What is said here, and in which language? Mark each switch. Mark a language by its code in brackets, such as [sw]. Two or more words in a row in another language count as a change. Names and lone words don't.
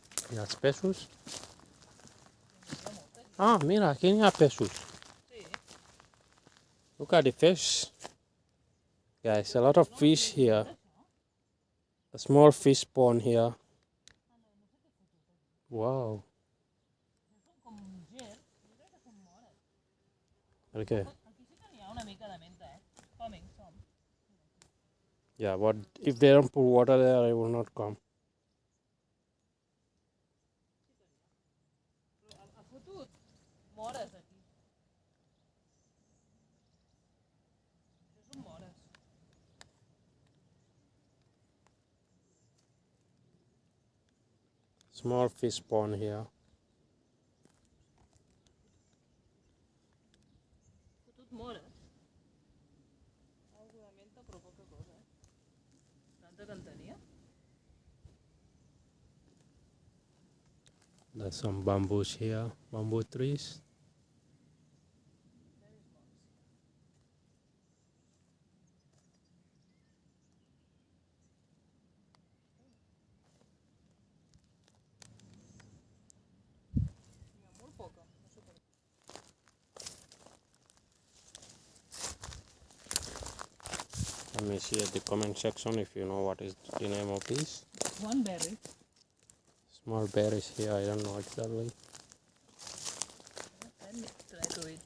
[es] Las pesos. Ah, mira, aquí hay pesos. Sí. [en] Look at the fish. Guys, a lot of fish here. A small fish pond here. Wow. [ca] Com gel, jo crec que són mores. [en] Okay. [ca] Aquí sí que n'hi ha una mica de menta, [en] Coming, some. Yeah, but if they don't put water there, I will not come. [ca] Però ha fotut mores aquí. Això són mores. [en] Small fish pond here. [ca] Fotut mores. Algo de menta, però poca cosa, Tanta que en tenia. [en] There's some bamboos here, bamboo trees. [ca] N'hi ha molt poca, no sé per què. [en] Let me see at the comment section if you know what is the name of this. One berry. Small berries here, I don't know exactly. Let me try to eat.